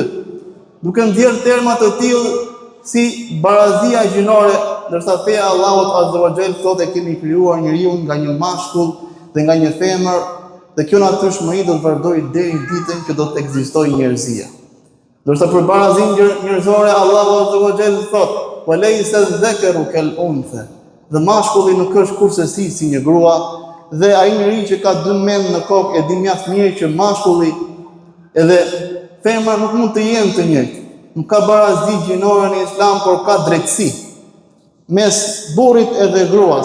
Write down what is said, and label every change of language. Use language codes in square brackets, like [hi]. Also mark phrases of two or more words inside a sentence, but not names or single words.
[sq] Duke ndjerë terma të tillë si barazia gjinore, ndërsa feja e Allahut [ar] عز وجل [sq] thotë kemi krijuar njeriu nga një mashkull dhe nga një femër, dhe kjo natyrshmëri do të vazhdojë deri ditën që do të ekzistojë njerëzia. Ndërsa për barazinë njerëzore Allahu [ar] عز وجل [sq] thotë: [ar] "وليس الذكر كالأنثى." [sq] Dhe mashkulli nuk është kurse si një grua, dhe ai njeriu që ka 2 mend në kokë e di mjaft mirë që mashkulli edhe femra nuk mund të jenë të njëjtë. Nuk ka barazi gjinore në Islam, por ka drejtësi mes burrit edhe gruas.